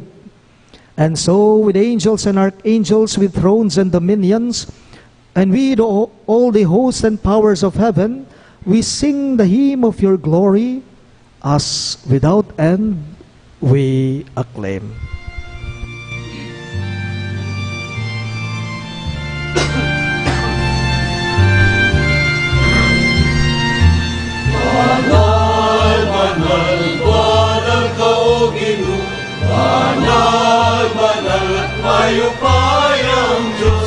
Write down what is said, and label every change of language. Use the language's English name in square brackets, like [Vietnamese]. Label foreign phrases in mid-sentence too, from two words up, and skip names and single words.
[English] And so, with angels and archangels, with thrones and dominions, and with all the hosts and powers of heaven, we sing the hymn of your glory, as without end we acclaim. [Pampanga] Banal, banal, banal ka o Ginoo. Banal, banal at mayupayang Diyos.